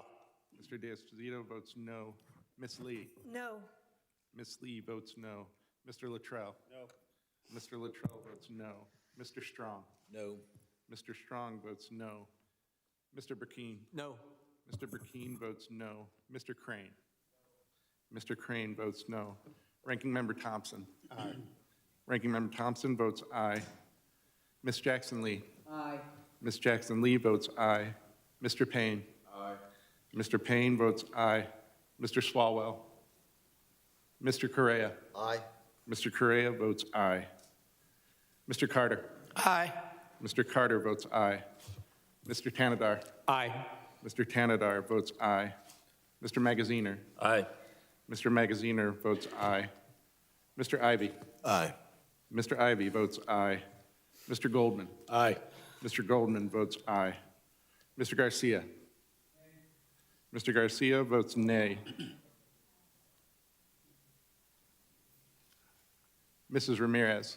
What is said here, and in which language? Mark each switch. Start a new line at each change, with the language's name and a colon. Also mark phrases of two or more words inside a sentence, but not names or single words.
English: Mr. D'Esposito votes no. Miss Lee? No. Miss Lee votes no. Mr. Luttrell? No. Mr. Luttrell votes no. Mr. Strong? No. Mr. Strong votes no. Mr. Burkeen? No. Mr. Burkeen votes no. Mr. Crane? Mr. Crane votes no. Ranking Member Thompson? Aye. Ranking Member Thompson votes aye. Ms. Jackson Lee. Aye. Ms. Jackson Lee votes aye. Mr. Payne. Aye. Mr. Payne votes aye. Mr. Swalwell. Mr. Correa. Aye. Mr. Correa votes aye. Mr. Carter. Aye. Mr. Carter votes aye. Mr. Tanadar. Aye. Mr. Tanadar votes aye. Mr. Magaziner. Aye. Mr. Magaziner votes aye. Mr. Ivy. Aye. Mr. Ivy votes aye. Mr. Goldman. Aye. Mr. Goldman votes aye. Mr. Garcia. Mr. Garcia votes nay. Mrs. Ramirez.